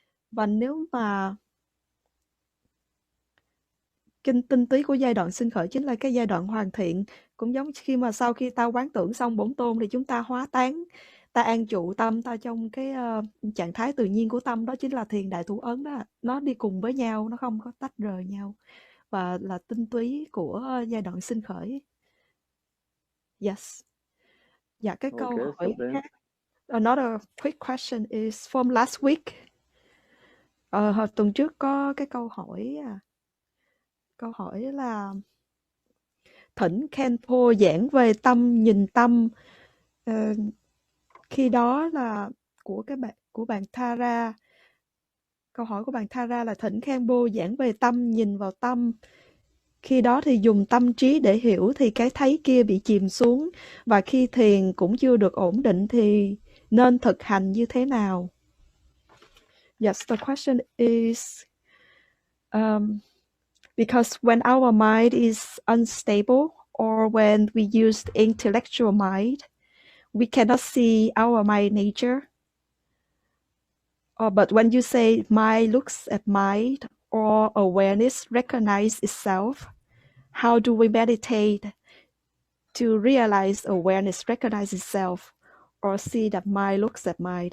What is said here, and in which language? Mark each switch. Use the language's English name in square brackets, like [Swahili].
[Vietnamese] Và nếu mà tinh túy của giai đoạn sinh khởi chính là cái giai đoạn hoàn thiện, cũng giống khi mà sau khi ta quán tưởng xong bổn tôn thì chúng ta hóa tán, ta an trụ tâm ta trong cái trạng thái tự nhiên của tâm, đó chính là thiền đại thủ ấn đó. Nó đi cùng với nhau, nó không có tách rời nhau. và là tinh túy của giai đoạn sinh khởi. Yes. Dạ, cái câu [English] Okay, so [Vietnamese] hỏi [English] then [Vietnamese] khác. [English] Another quick question is from last week. [Vietnamese] Tuần trước có cái câu hỏi là thỉnh KHENPO giảng về tâm nhìn tâm. Khi đó là của bạn Thara. Câu hỏi của bạn Thara là thỉnh KHENPO giảng về tâm nhìn vào tâm. Khi đó thì dùng tâm trí để hiểu thì cái thấy kia bị chìm xuống, và khi thiền cũng chưa được ổn định thì nên thực hành như thế nào? [English] Yes, the question is because when our mind is unstable or when we use intellectual mind, we cannot see our mind nature. But when you say mind looks at mind or awareness recognize itself, how do we meditate to realize awareness recognize itself or see that mind looks at mind?